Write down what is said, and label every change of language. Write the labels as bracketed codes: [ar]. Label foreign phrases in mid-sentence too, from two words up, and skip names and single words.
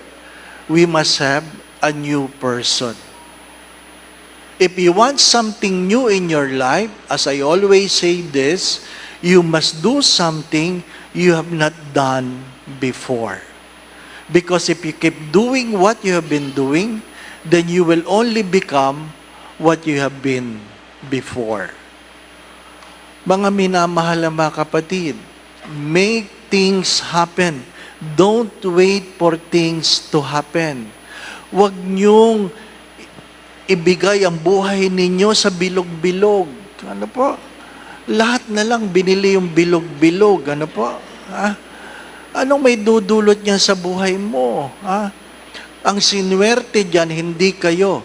[en] We must have a new person. If you want something new in your life, as I always say this, you must do something you have not done before. Because if you keep doing what you have been doing, then you will only become what you have been before. [tl] Mga minamahal na mga kapatid, [en] make things happen. Don't wait for things to happen. [tl] Huwag niyong ibigay ang buhay ninyo sa bilog-bilog. Ano po? Lahat na lang binili yung bilog-bilog. Ano po? Ha? Anong may dudulot niya sa buhay mo? Ha? Ang sinuwerte dyan, hindi kayo.